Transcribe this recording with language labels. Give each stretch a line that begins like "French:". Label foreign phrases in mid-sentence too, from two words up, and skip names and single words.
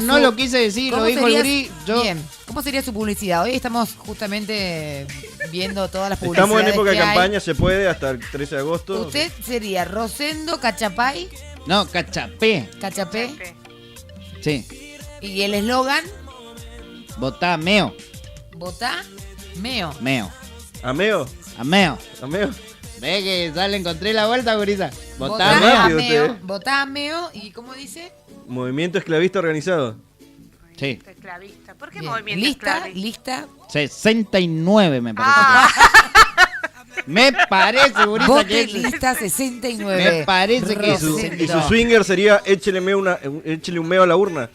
Spanish: Yo no lo quise decir, lo dijo el gurí. Bien, ¿cómo sería su publicidad? Hoy estamos justamente viendo todas las publicidades. Estamos en época de que hay. campaña, se puede, hasta el 13 de agosto. Usted sería Rosendo Cachapay. No, Cachapé. Cachapé. Sí. Y el eslogan, Votá Meo. votá Meo. Meo. ¿A meo? A Meo. ¿A meo? Ve que ya le encontré la vuelta, gurisa. Votá Votá Meo. rápido Meo. usted. Votá Meo. ¿Y cómo dice? Movimiento Esclavista Organizado. Sí. Esclavista. ¿Por qué Bien. movimiento esclavista? Lista. 69 me parece. Me parece, gurisa, Vote que lista 69. Me parece que Y su swinger sería échele un meo a la urna.